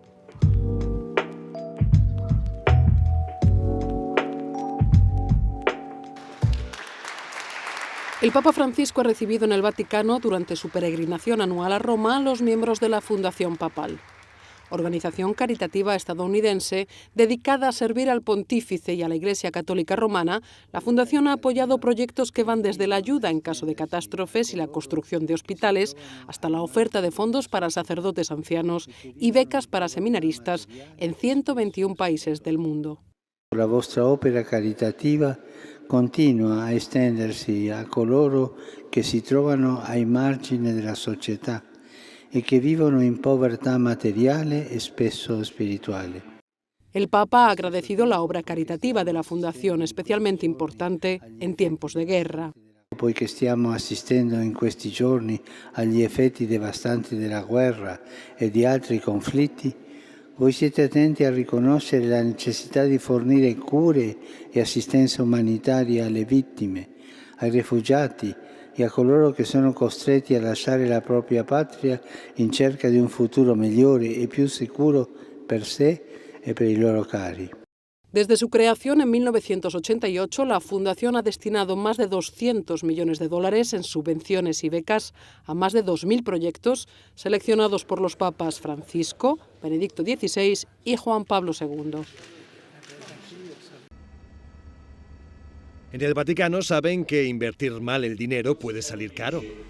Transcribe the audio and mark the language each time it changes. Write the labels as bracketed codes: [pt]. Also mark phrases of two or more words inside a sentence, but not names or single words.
[es] El Papa Francisco ha recibido en el Vaticano, durante su peregrinación anual a Roma, a los miembros de la Fundación Papal, organización caritativa estadounidense dedicada a servir al pontífice y a la Iglesia Católica Romana. La Fundación ha apoyado proyectos que van desde la ayuda en caso de catástrofes y la construcción de hospitales, hasta la oferta de fondos para sacerdotes ancianos y becas para seminaristas en 121 países del mundo. [it] La vostra opera caritativa continua a estendersi a coloro che si trovano ai margini della società e che vivono in povertà materiale e spesso spirituale. [es] El Papa ha agradecido la obra caritativa de la Fundación, especialmente importante en tiempos de guerra. [it] Poiché stiamo assistendo in questi giorni agli effetti devastanti della guerra e di altri conflitti, voi siete attenti a riconoscere la necessità di fornire cure e assistenza umanitaria alle vittime, ai rifugiati e a coloro che sono costretti a lasciare la propria patria in cerca di un futuro migliore e più sicuro per sé e per i loro cari. [es] Desde su creación en 1988, la Fundación ha destinado más de 200 millones de dólares en subvenciones y becas a más de 2.000 proyectos seleccionados por los papas Francisco, Benedicto XVI y Juan Pablo II. En el Vaticano saben que invertir mal el dinero puede salir caro.